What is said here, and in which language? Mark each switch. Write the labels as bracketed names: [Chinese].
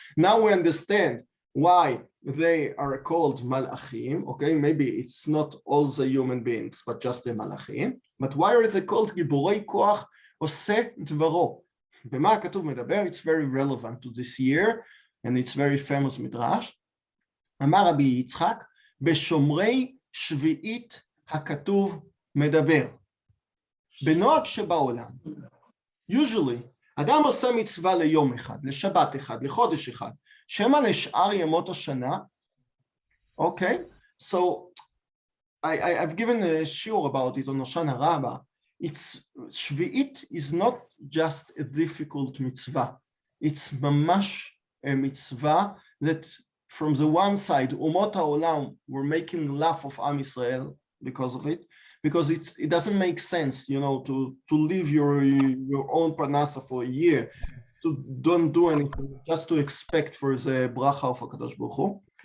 [English] Now we understand why they are called Malachim. Okay, maybe it's not all the human beings, but just the Malachim. But why are they called Giborei koach osei dvaro? [Hebrew] B'ma katuv medaber. [English] It's very relevant to this year, and it's very famous midrash. [Hebrew] אמר רבי יצחק, בשומרי שביעית הכתוב מדבר. בנוהג שבעולם, [English] usually, [Hebrew] אדם עושה מצווה ליום אחד, לשבת אחד, לחודש אחד, שמא לשאר ימות השנה. [English] Okay, so I've given a shiur about it on Hoshana Rabbah. Shvi'it is not just a difficult mitzvah. It's mamash a mitzvah that from the one side, Umot HaOlam were making laugh of Am Yisrael because of it, because it doesn't make sense, to leave your own parnasa for a year, to don't do anything, just to expect for the bracha of HaKadosh Baruch Hu.